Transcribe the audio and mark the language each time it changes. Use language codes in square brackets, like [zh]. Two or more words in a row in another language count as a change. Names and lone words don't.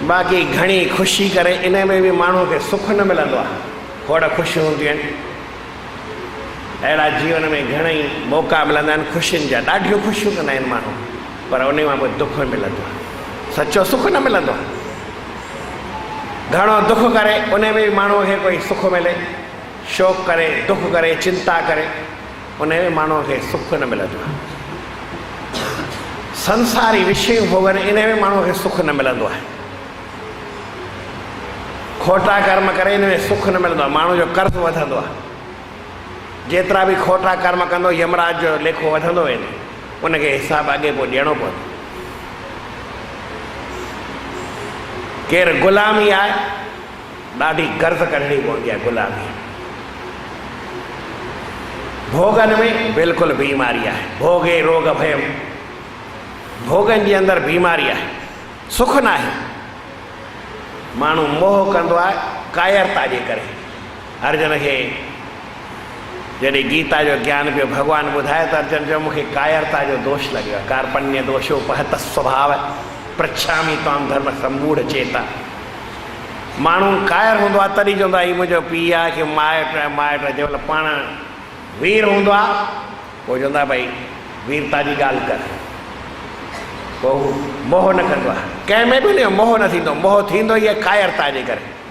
[sd] बाक़ी घणी ख़ुशी करे इन में भी माण्हू खे सुख न मिलंदो आहे। खोड़ ख़ुशियूं हूंदियूं आहिनि, अहिड़ा जीवन में घणेई मौक़ा मिलंदा आहिनि ख़ुशियुनि जा, ॾाढियूं ख़ुशियूं कंदा आहिनि माण्हू, पर उन मां पोइ दुख मिलंदो आहे, सचो सुख न मिलंदो आहे। घणो दुख करे उन में भी माण्हूअ खे कोई सुख मिले, शोक करे, दुख करे, चिंता करे, उन में माण्हूअ खे सुख न मिलंदो आहे। संसारी विषय भोगन इन में माण्हूअ खे सुख न मिलंदो आहे। खोटा कर्म करे इन में सुख न मिलंदो आहे, माण्हू जो कर्ज वधंदो आहे। जेतिरा भी खोटा कर्म कंदो यमराज जो लेखो वधंदो वेंदो, उनखे हिसाब अॻे पोइ ॾियणो पवंदो। केरु ग़ुलामी आहे, ॾाढी गर्ज़ कढणी पवंदी आहे ग़ुलामी। भोगन में बिल्कुलु बीमारी आहे, [sa] भोगे रोग भयम, [sd] भोगन जे अंदरि बीमारी आहे, सुख न आहे। माण्हू मोह कंदो आहे कायरता जे करे। अर्जुन खे जॾहिं गीता जो ज्ञान पियो भॻवानु ॿुधाए त अर्जुन जो मूंखे कायरता जो दोष लॻियो आहे। [sa] कार्पण्य दोषोपहत स्वभाव पृच्छामि त्वां धर्म सम्मूढ़ चेता। [sd] माण्हू कायर हूंदो आहे तॾहिं चवंदो आहे हीउ मुंहिंजो पीउ आहे की माइट आहे, माइट आहे। जंहिं महिल पाण वीर हूंदो आहे पोइ चवंदो आहे भई वीरता जी ॻाल्हि कर, पोइ मोह न कंदो आहे। कंहिंमें बि न मोह न थींदो, मोह थींदो ई आहे कायरता जे करे।